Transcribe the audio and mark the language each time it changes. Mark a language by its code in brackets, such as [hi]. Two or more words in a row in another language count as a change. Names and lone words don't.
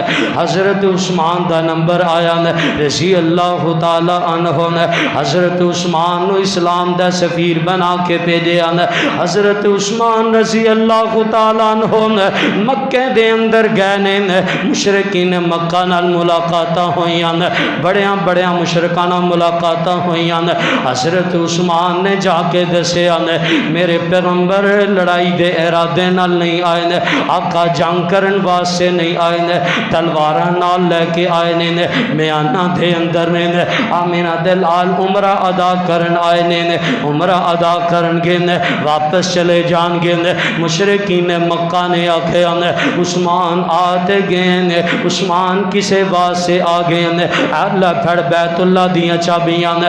[pa] حضرت عثمان دا نمبر آیا [ar] رضی اللہ تعالی عنہ، [pa] حضرت عثمان نو اسلام دا سفیر بنا کے بھیجا۔ حضرت عثمان [ar] رضی اللہ تعالی عنہ [pa] مکے دے اندر گئے نے، مشرکین مکہ نال ملاقاتاں ہوئیاں، بڑیاں بڑیاں مشرکاں نال ملاقاتاں ہوئیاں۔ حضرت عثمان نے جا کے دسیا میرے پیغمبر لڑائی دے ارادے نال نہیں آئے، آقا جنگ کرن واسطے نہیں آئے، تلواراں نال لے کے آئے نے، میانہ دے اندر نے آمینہ دے لال عمرہ ادا کرن آئے نے، عمرہ ادا کرن گے واپس چلے جان گے۔ مشرکین مکہ نے آکھے عثمان آتے گئے، عثمان کسے واسطے آ گئے، اللہ پھڑ بیت اللہ دیاں چابیاں